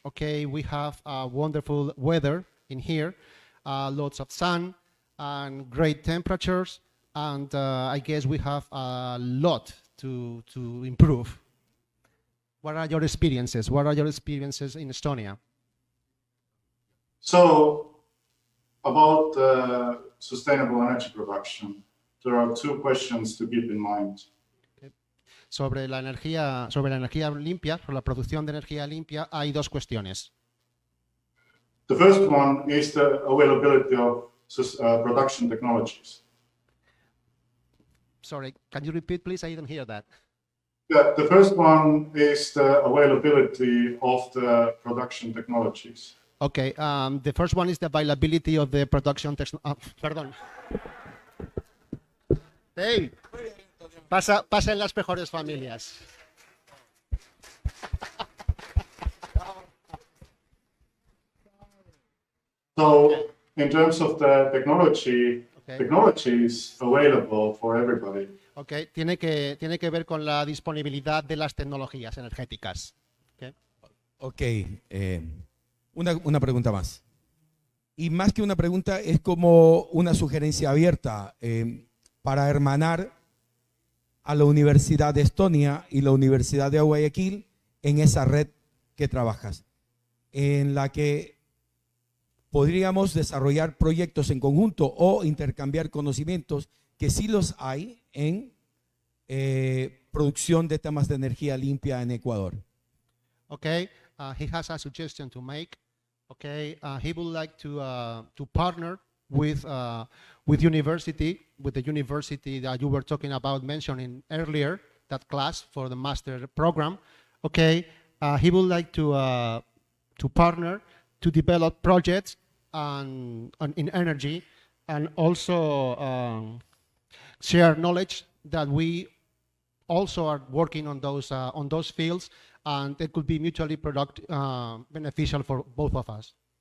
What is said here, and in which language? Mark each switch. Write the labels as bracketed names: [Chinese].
[English] Okay, we have wonderful weather in here, lots of sun and great temperatures, and I guess we have a lot to improve. What are your experiences? What are your experiences in Estonia? So, about sustainable energy production, there are two questions to keep in mind. [Spanish] Sobre la energía limpia, sobre la producción de energía limpia, hay dos cuestiones. [English] The first one is the availability of production technologies. Sorry, can you repeat, please? I didn't hear that. The first one is the availability of the production technologies. Okay, the first one is the availability of the production [Spanish] perdón. Hey, pasa en las mejores familias. [English] So, in terms of the technologies available for everybody. [Spanish] Okay, tiene que ver con la disponibilidad de las tecnologías energéticas. Okay. Una pregunta más. Y más que una pregunta, es como una sugerencia abierta para hermanar a la Universidad de Estonia y la Universidad de Guayaquil en esa red que trabajas, en la que podríamos desarrollar proyectos en conjunto o intercambiar conocimientos que sí los hay en producción de temas de energía limpia en Ecuador. [English] Okay, he has a suggestion to make. Okay, he would like to partner with the university that you were talking about mentioning earlier, that class for the master program. Okay, he would like to partner to develop projects in energy, and also share knowledge that we also are working on those fields, and it could be mutually beneficial for both of us.